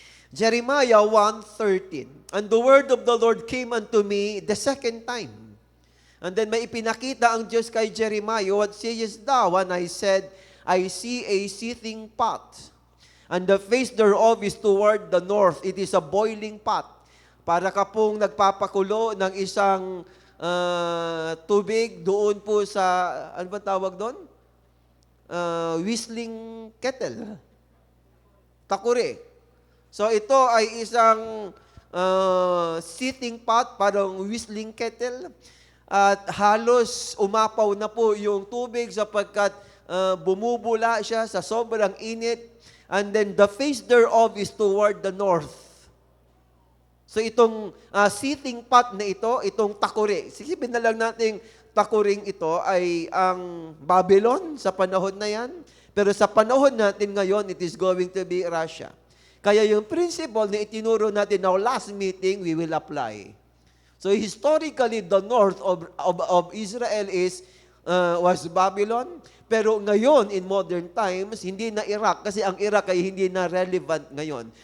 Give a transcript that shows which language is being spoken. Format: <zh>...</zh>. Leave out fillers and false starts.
<en>Jeremiah 1:13. And the word of the Lord came unto me the second time.</en> <tl>And then may ipinakita ang Diyos kay Jeremiah,</tl> <en>what sayest thou? And I said, I see a seething pot. And the face thereof is toward the north. It is a boiling pot.</en> <tl>Para ka pong nagpapakulo ng isang tubig doon po sa, ano ba tawag doon?</tl> <en>Whistling kettle. Takure.</en> <tl>So ito ay isang seething pot, parang whistling kettle. At halos umapaw na po yung tubig sapagkat bumubula siya sa sobrang init.</tl> <en>And then the face thereof is toward the north.</en> <tl>So itong seething pot na ito, itong takuri. Sisipin na lang natin takuring ito ay ang Babylon sa panahon na yan. Pero sa panahon natin ngayon,</tl> <en>it is going to be Russia.</en> <tl>Kaya yung principle na itinuro natin</tl> <en>now last meeting, we will apply. So historically, the north of Israel was Babylon.</en> <tl>Pero ngayon, in modern times, hindi na Iraq kasi ang Iraq ay hindi na relevant ngayon.</tl>